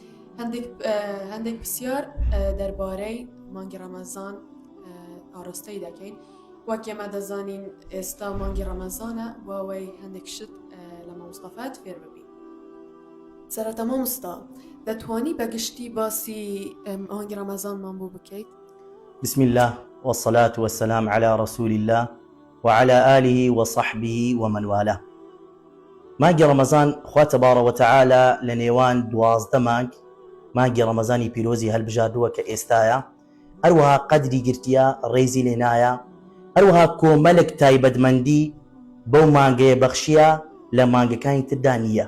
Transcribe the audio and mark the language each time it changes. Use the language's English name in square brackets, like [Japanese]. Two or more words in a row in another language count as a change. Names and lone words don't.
[Central Kurdish] هەندێک پرسیار دەربارەی مانگی ڕەمەزان ئاراستەی دەکەین وەک ئێمە دەزانین ئێستا مانگی ڕەمەزانە و ئەوەی هەندێک شت لە مامۆستافەت فێر ببین. سەرەتا مامۆستا دەتوانی بەگشتی باسی مانگی ڕەمەزانمان بۆ بکەیت؟ [Arabic] بسم الله والصلاة والسلام على رسول الله وعلى آله وصحبه ومن والاه. [Central Kurdish] مانگی ڕەمەزان خوا [Arabic] تەبارەک وتەعالە [Central Kurdish] لە نێوان 12 مانگ مانگی ڕەمەزانی پیرۆزی هەڵبژاردووە کە ئێستایە، هەروەها قەدری گرتیە ڕێزی لێنایە، هەروەها کۆمەلێک تایبەتمەندی بەو مانگەیە بەخشیە لە مانگەکانی تردا نییە.